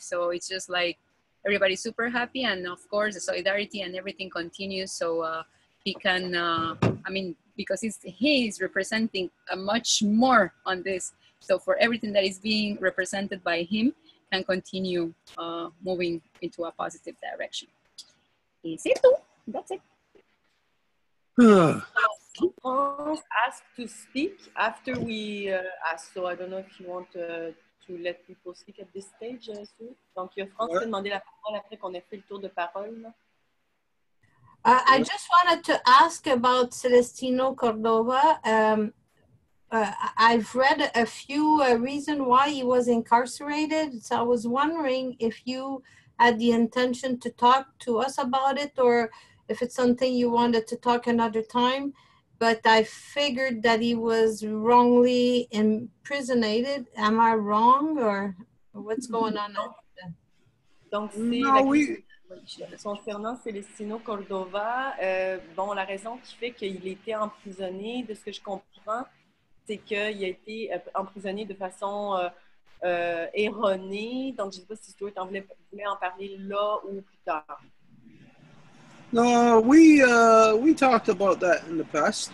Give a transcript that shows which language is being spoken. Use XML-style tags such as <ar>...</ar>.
<en>So it's just like, everybody's super happy, and of course the solidarity and everything continues, so he can because he is representing much more on this, so for everything that is being represented by him can continue moving into a positive direction. That's it. France asked to speak after we asked, so I don't know if you want to let people speak at this stage, Sue.</en> <fr>Donc, il y a France qui a demandé la parole après qu'on ait fait le tour de parole.</fr> <en>I just wanted to ask about Celestino Cordova. I've read a few reasons why he was incarcerated, so I was wondering if you had the intention to talk to us about it, or if it's something you wanted to talk another time. But I figured that he was wrongly imprisoned. Am I wrong, or what's going on?</en> <fr>Donc, c'est concernant Celestino Cordova. Bon, la raison qui fait qu'il était emprisonné, de ce que je comprends, c'est qu'il a été emprisonné de façon erronée. Donc, je ne sais pas si Stuart voulait en parler là ou plus tard.</fr> <en>No, we talked about that in the past.</en>